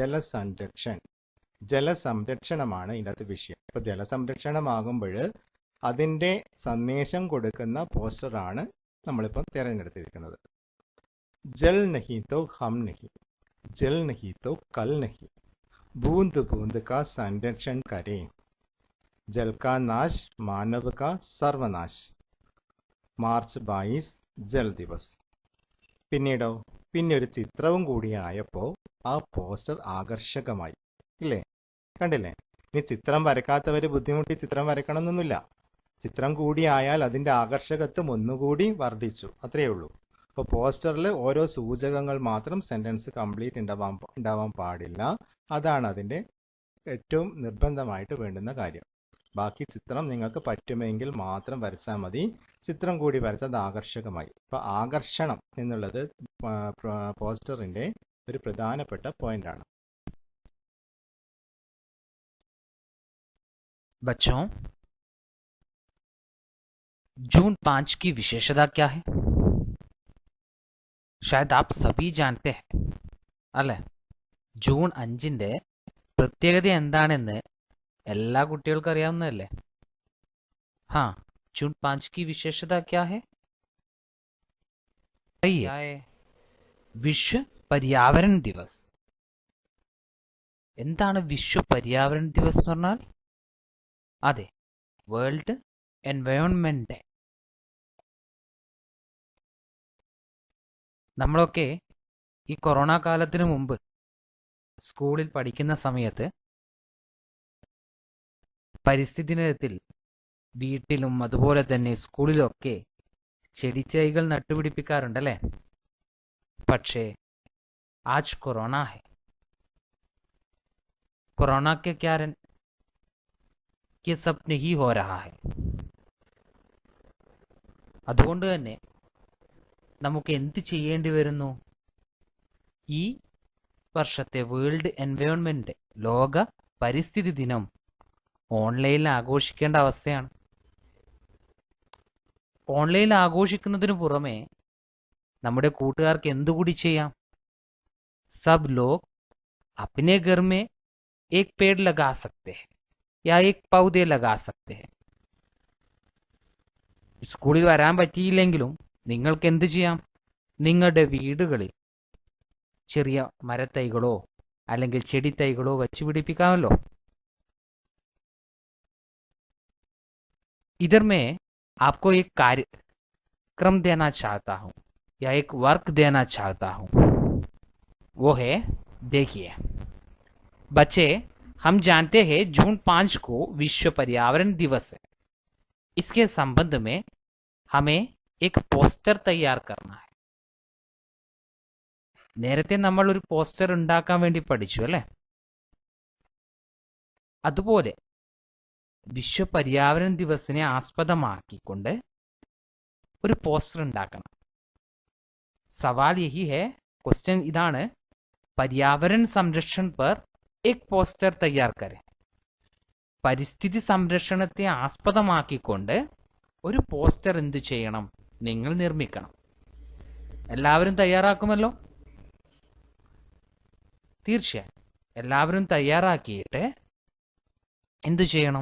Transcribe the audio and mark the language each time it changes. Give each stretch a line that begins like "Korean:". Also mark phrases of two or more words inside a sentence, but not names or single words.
Malayalam: ജലസംരക്ഷണമാണ് ഇതിൻ്റെ അകത്ത് വിഷയം. അപ്പോൾ ജലസംരക്ഷണമാകുമ്പോൾ അതിൻ്റെ സന്ദേശം കൊടുക്കുന്ന പോസ്റ്ററാണ് നമ്മളിപ്പം തിരഞ്ഞെടുത്തിരിക്കുന്നത്.
Hindi: जल नहीं तो हम नहीं, जल नहीं तो कल नहीं, बूंद बूंद का संरक्षण करें, जल का नाश मानव का सर्वनाश, मार्च 22 जल दिवस.
Malayalam: പിന്നീടോ, പിന്നെ ഒരു ചിത്രവും കൂടി ആയപ്പോൾ ആ പോസ്റ്റർ ആകർഷകമായി ഇല്ലേ? കണ്ടില്ലേ? ഇനി ചിത്രം വരക്കാത്തവർ ബുദ്ധിമുട്ടി ചിത്രം വരക്കണമെന്നൊന്നുമില്ല. ചിത്രം കൂടി ആയാൽ അതിൻ്റെ ആകർഷകത്വം ഒന്നുകൂടി വർദ്ധിച്ചു, അത്രയേ ഉള്ളൂ. അപ്പോൾ പോസ്റ്ററിൽ ഓരോ സൂചകങ്ങൾ മാത്രം,
English: sentence complete
Malayalam: ഉണ്ടാവാൻ പാടില്ല. അതാണ് അതിൻ്റെ ഏറ്റവും നിർബന്ധമായിട്ട് വേണ്ടുന്ന കാര്യം. ബാക്കി ചിത്രം നിങ്ങൾക്ക് പറ്റുമെങ്കിൽ മാത്രം വരച്ചാൽ മതി. ചിത്രം കൂടി വരച്ചാൽ അത് ആകർഷകമായി. ഇപ്പൊ ആകർഷണം എന്നുള്ളത് പോസ്റ്ററിന്റെ ഒരു പ്രധാനപ്പെട്ട പോയിന്റാണ്.
Hindi: बच्चों, जून 5 की विशेषता क्या है? शायद आप सभी जानते हैं അല്ലേ?
Malayalam: ജൂൺ 5ന്റെ പ്രത്യേകത എന്താണെന്ന് എല്ലാ കുട്ടികൾക്കും അറിയാവുന്നതല്ലേ?
Hindi: हाँ, जून 5 की विशेषता क्या है? विश्व पर्यावरण दिवस.
Malayalam: എന്താണ്
Hindi: विश्व पर्यावरण दिवस
Malayalam: എന്ന് പറഞ്ഞാൽ?
English: അതെ, World Environment Day.
Malayalam: നമ്മളൊക്കെ ഈ കൊറോണ കാലത്തിന് മുമ്പ് സ്കൂളിൽ പഠിക്കുന്ന സമയത്ത് പരിസ്ഥിതി ദിനത്തിൽ വീട്ടിലും അതുപോലെ തന്നെ സ്കൂളിലൊക്കെ ചെടിച്ചൈകൾ നട്ടുപിടിപ്പിക്കാറുണ്ടല്ലേ?
Hindi: പക്ഷേ आज कोरोना है. कोरोना के कारण ये सब नहीं हो रहा है.
Malayalam: അതുകൊണ്ട് തന്നെ നമുക്ക് എന്ത് ചെയ്യേണ്ടി വരുന്നു? ഈ വർഷത്തെ
English: World Environment
Malayalam: ലോക പരിസ്ഥിതി ദിനം ഓൺലൈനിൽ ആഘോഷിക്കേണ്ട അവസ്ഥയാണ്. ഓൺലൈനിൽ ആഘോഷിക്കുന്നതിന് പുറമെ നമ്മുടെ കൂട്ടുകാർക്ക് എന്തുകൂടി ചെയ്യാം?
Hindi: सब लोग अपने घर में एक पेड़ लगा सकते हैं या एक पौधे लगा सकते हैं.
Malayalam: സ്കൂളിൽ വരാൻ പറ്റിയില്ലെങ്കിലും നിങ്ങൾക്ക് എന്ത് ചെയ്യാം? നിങ്ങളുടെ വീടുകളിൽ ചെറിയ മരത്തൈകളോ അല്ലെങ്കിൽ ചെടിത്തൈകളോ വച്ചു പിടിപ്പിക്കാമല്ലോ.
Hindi: इधर मैं आपको एक कार्यक्रम देना चाहता हूँ या एक वर्क देना चाहता हूँ. वो है, देखिए बच्चे, हम जानते हैं जून 5 को विश्व पर्यावरण दिवस है. इसके संबंध में हमें एक पोस्टर तैयार करना है.
Malayalam: നേരത്തെ നമ്മൾ ഒരു പോസ്റ്റർ ഉണ്ടാക്കാൻ വേണ്ടി പഠിച്ചു അല്ലേ? അതുപോലെ
Hindi: विश्व पर्यावरण
Malayalam: ദിവസിനെ ആസ്പദമാക്കിക്കൊണ്ട് ഒരു പോസ്റ്റർ ഉണ്ടാക്കണം.
Hindi: सवाल यही है,
Malayalam: ക്വസ്റ്റ്യൻ ഇതാണ്,
Hindi: पर्यावरण संरक्षण पर एक पोस्टर तैयार करें.
Malayalam: പരിസ്ഥിതി സംരക്ഷണത്തെ ആസ്പദമാക്കിക്കൊണ്ട് ഒരു പോസ്റ്റർ എന്ത് ചെയ്യണം? നിങ്ങൾ നിർമ്മിക്കണം. എല്ലാവരും തയ്യാറാക്കുമല്ലോ? തീർച്ചയായും എല്ലാവരും തയ്യാറാക്കിയിട്ട് എന്തു ചെയ്യണം?